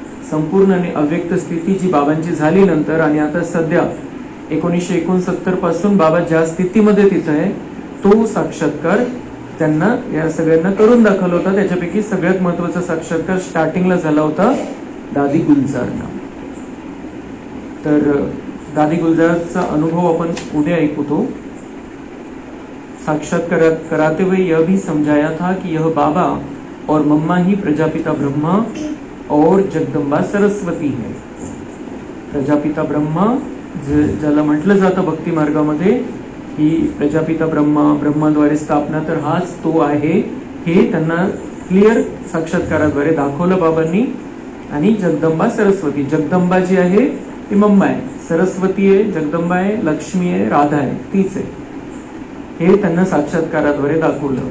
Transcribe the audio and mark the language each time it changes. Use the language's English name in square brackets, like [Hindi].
[Marathi] संपूर्ण आणि अव्यक्त स्थिती जी बाबांची झाली नंतर, आणि आता सध्या 1969 पासून बाबा ज्या स्थितीमध्ये तिथं आहे तो साक्षात्कार त्यांना या सगळ्यांना करून दाखवला होता. त्याच्यापैकी सगळ्यात महत्वाचा साक्षात्कार स्टार्टिंगला झाला होता दादी गुलजारना. तर दादी गुलजारचा अनुभव आपण उद्या ऐकतो. [Hindi] साक्षात्कार कराते हुए यह भी समझाया था कि यह बाबा और मम्मा ही प्रजापिता ब्रह्मा और जगदंबा सरस्वती है. [Marathi] प्रजापिता ब्रह्मा ज्याला म्हटलं जातं भक्ती मार्गामध्ये की प्रजापिता ब्रह्माद्वारे स्थापना, तर हाच तो आहे हे त्यांना क्लिअर साक्षात्काराद्वारे दाखवलं बाबांनी. आणि जगदंबा सरस्वती, जगदंबा जी आहे ती मम्मा आहे, सरस्वती आहे, जगदंबा आहे, लक्ष्मी आहे, राधा आहे, तीच आहे, हे त्यांना साक्षात्काराद्वारे दाखवलं.